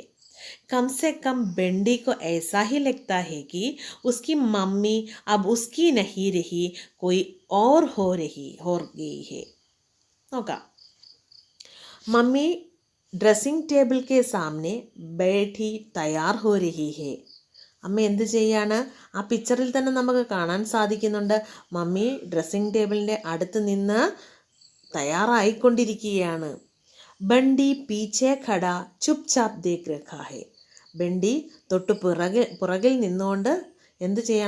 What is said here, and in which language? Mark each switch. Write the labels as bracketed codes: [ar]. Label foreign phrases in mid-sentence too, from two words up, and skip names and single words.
[hi] कम से कम बेंडी को ऐसा ही लगता है कि उसकी मम्मी अब उसकी नहीं रही, कोई और हो गई है. [ml] നോക്കാം. [hi] मम्मी ड्रेसिंग टेबल के सामने बैठी तैयार हो रही है. [ml] അമ്മ എന്ത് ചെയ്യാണ്? ആ പിക്ചറിൽ തന്നെ നമുക്ക് കാണാൻ സാധിക്കുന്നുണ്ട്. മമ്മി [en] dressing table [ml] അടുത്ത് നിന്ന് തയ്യാറായിക്കൊണ്ടിരിക്കുകയാണ്. [hi] बंटी पीछे खड़ा चुप चाप देख रखा है. [ml] ബണ്ടി തൊട്ട് പുറകിൽ നിന്നുകൊണ്ട് എന്ത് ചെയ്യണം?